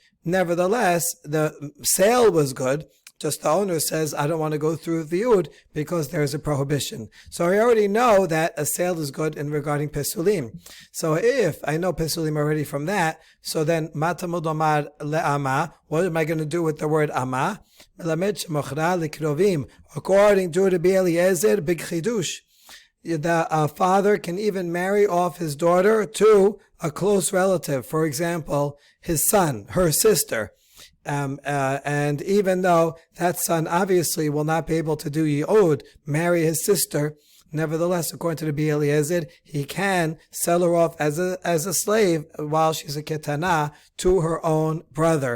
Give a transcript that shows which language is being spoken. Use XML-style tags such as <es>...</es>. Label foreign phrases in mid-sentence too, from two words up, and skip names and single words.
<en>Nevertheless, the sale was good. Just the owner says, I don't want to go through viyud because there's a prohibition. So I already know that a sale is good in regarding pesulim. So if I know pesulim already from that, so then</en> <he>matamud omar le'ama,</he> <en>what am I going to do with the word ama?</en> <he>Melamed shemochra likrovim.</he> <en>According to Rabbi Eliezer, big chidush. The father can even marry off his daughter to a close relative. For example, his son, her sister. And even though that son obviously will not be able to do yi'ud, marry his sister, nevertheless, according to the Rabbi Eliezer, he can sell her off as a slave while she's a ketana to her own brother.</en>